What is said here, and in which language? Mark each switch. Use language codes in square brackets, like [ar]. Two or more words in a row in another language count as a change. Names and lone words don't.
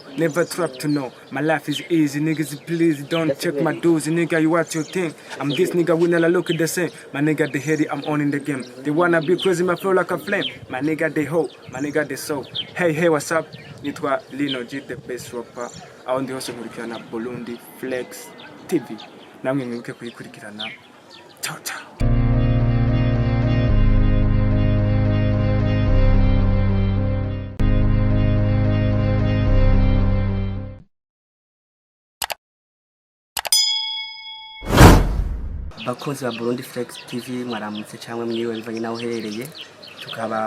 [en] Never trap to know. My life is easy, niggas please don't check my dues. Nigga you watch your thing. I'm this nigga we never look at the same. My nigga they heady, I'm on in the game. They wanna be crazy, my flow like a flame. My nigga they hope, my nigga they so. Hey what's up? [rn] Nitwa Linog [en] the best rapper. [rn] Aondi hose nkurikirana Burundi Flex TV. Namwe mwibuke kuyikurikirana. [it] Ciao ciao. [rn] Bakunzi ba Burundi Flex TV mwaramutse cyangwa mwiwe bivanye naho herereye tukaba